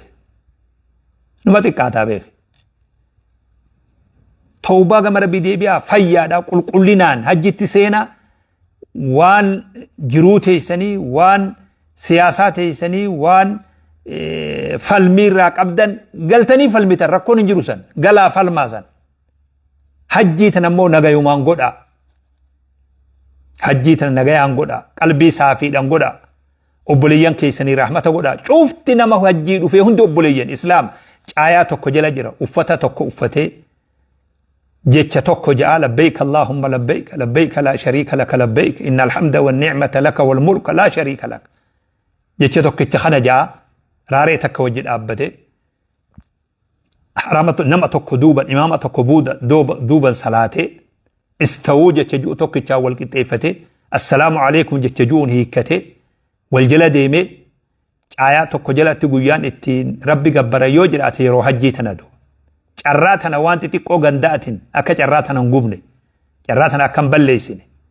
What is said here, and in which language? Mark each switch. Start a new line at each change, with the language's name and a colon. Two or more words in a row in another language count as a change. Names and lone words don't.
Oromo: beeke tawbaa gama rabbii deebi'aa fayyaadhaa qulqullinaan hajjitti seenaa waan jiruu teessanii waan siyaasaa teessanii waan falmii irraa qabdan galtanii falmitan rakkoon hin jiru san galaa falmaa san hajjii tan ammoo nagayumaan godha hajjii tan nagayaan godha qalbii saafiidhaan godha obboleeyyan keessanii rahmata godha cufti nama hajjii dhufee hundi obboleeyyan islaam caayaa tokko jala jira uffata tokko uffatee jecha tokko ja'a
Arabic: لبيك اللهم لبيك لبيك لا شريك لك لبيك إن الحمد والنعمة لك والملك لا شريك
Oromo: lak jecha tokkicha kana ja'a raaree takka wajji dhaabbate haramatu nama tokko duuban imaama tokko duuban salaatee istawuu jecha ju'u tokkichaa wal qixxeeffate
Arabic: السلام عليكم
Oromo: jecha ju'uun hiikkate wal jala deemee caayaa tokko jalatti guyyaan ittiin rabbi gabbara yoo jiraate yeroo hajjii tanadu carraa tana waan xixiqqoo ganda'atin akka carraa tana hin gubne carraa tana akka hin balleessine